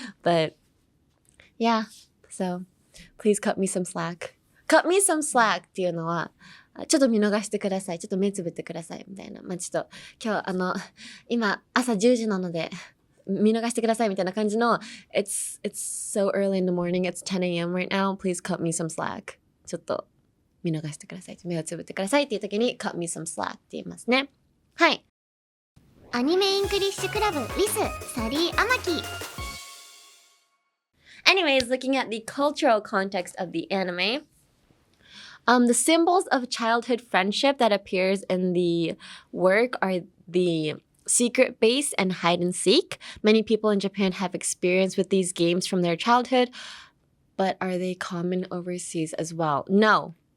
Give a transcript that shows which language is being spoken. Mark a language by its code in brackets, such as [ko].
[en] But yeah, so please cut me some slack. Cut me some slack [ja] っていうのはちょっと見逃してください。ちょっと目つぶってくださいみたいな。まあ、ちょっと今日今朝10時なので見逃してくださいみたいな感じの [en] It's so early in the morning. It's 10 a.m. right now. Please cut me some slack. [ja] ちょっと見逃してください。目をつぶってくださいっていう時に [en] cut me some slack [ja] って言いますね。はい。アニメイングリッシュクラブ with サリー・アマキ。 [en] Anyways, looking at the cultural context of the anime, the symbols of childhood friendship that appears in the work are the secret base and hide and seek. Many people in Japan have experience with these games from their childhood, but are they common overseas as well? No.